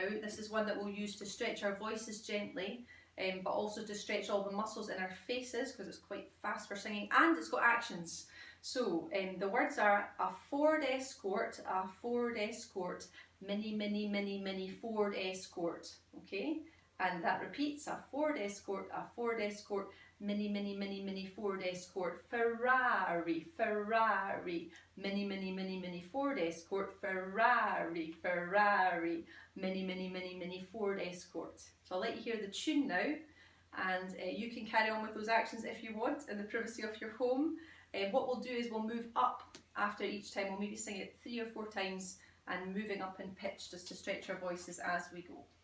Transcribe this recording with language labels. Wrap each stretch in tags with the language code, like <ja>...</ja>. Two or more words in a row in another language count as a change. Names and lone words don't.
<en>This is one that we'll use to stretch our voices gently, but also to stretch all the muscles in our faces, because it's quite fast for singing, and it's got actions. So the words are a Ford Escort, mini, mini, mini, mini Ford Escort, okay? And that repeats, a Ford Escort, mini, mini, mini, mini Ford Escort, Ferrari, Ferrari, mini, mini, mini, mini Ford Escort, Ferrari, Ferrari, mini, mini, mini, mini Ford Escort. So I'll let you hear the tune now, and you can carry on with those actions if you want in the privacy of your home. What we'll do is we'll move up after each time. We'll maybe sing it 3 or 4 times and moving up in pitch just to stretch our voices as we go.</en>